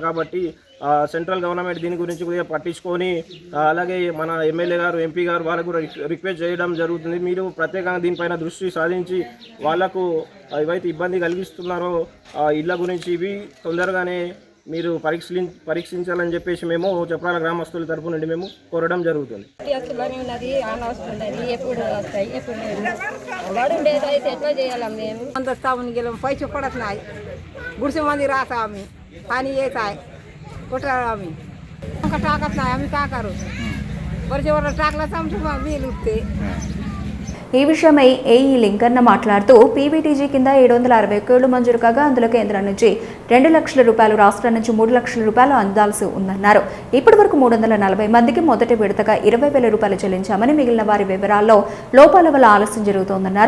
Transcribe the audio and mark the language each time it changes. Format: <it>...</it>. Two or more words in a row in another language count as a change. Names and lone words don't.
<te>కాబట్టి</te> <en>central government</en> <te>దీని గురించి కొద్దిగా పట్టించుకొని అలాగే మన ఎమ్మెల్యే గారు ఎంపీ గారు వాళ్ళకు రిక్వెస్ట్ చేయడం జరుగుతుంది. మీరు ప్రత్యేకంగా దీనిపైన దృష్టి సాధించి వాళ్లకు ఏవైతే ఇబ్బంది కలిగిస్తున్నారో ఇళ్ళ గురించి ఇవి తొందరగానే మీరు పరీక్షించాలని చెప్పేసి మేము చెప్పాల గ్రామస్తుల తరపు నుండి మేము కోరడం జరుగుతుంది.</te> <mr>पैसे पडत नाही, गुडसेमध्ये राहतो आम्ही, पाणी येत आहे कुठं आम्ही टाकत नाही. आम्ही काय करू? वरच्या टाकलाच आमचं बिल उठते.</mr> <te>ఈ విషయమై ఏఈ లింకన్న మాట్లాడుతూ పీవీటీజీ కింద 761 ఇళ్లు మంజూరు కాగా అందులో కేంద్రం నుంచి 2 లక్షల రూపాయలు, రాష్ట్రం నుంచి 3 లక్షల రూపాయలు అందాల్సి ఉందన్నారు. ఇప్పటి వరకు 340 మందికి మొదటి విడతగా 20,000 రూపాయలు చెల్లించామని, మిగిలిన వారి వివరాల్లో లోపాల వల్ల ఆలస్యం జరుగుతోందన్నారు.</te>